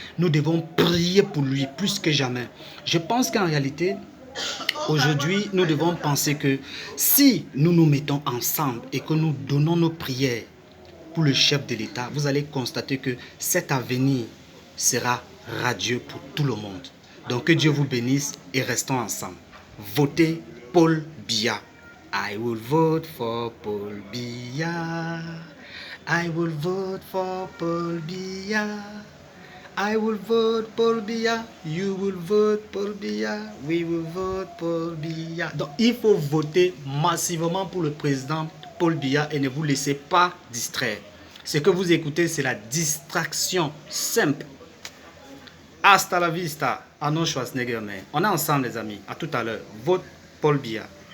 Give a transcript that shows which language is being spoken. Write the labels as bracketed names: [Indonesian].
[French] Nous devons prier pour lui plus que jamais. Je pense qu'en réalité, aujourd'hui, nous devons penser que si nous nous mettons ensemble et que nous donnons nos prières pour le chef de l'État, vous allez constater que cet avenir sera radieux pour tout le monde. Donc que Dieu vous bénisse et restons ensemble. Votez Paul Biya. [English] I will vote for Paul Biya. I will vote for Paul Biya. I will vote Paul Biya, you will vote Paul Biya, we will vote Paul Biya. [French] Donc il faut voter massivement pour le président Paul Biya et ne vous laissez pas distraire. Ce que vous écoutez, c'est la distraction simple. [Spanish] Hasta la vista, [French] Arnold Schwarzenegger. On est ensemble les amis, à tout à l'heure. Vote Paul Biya.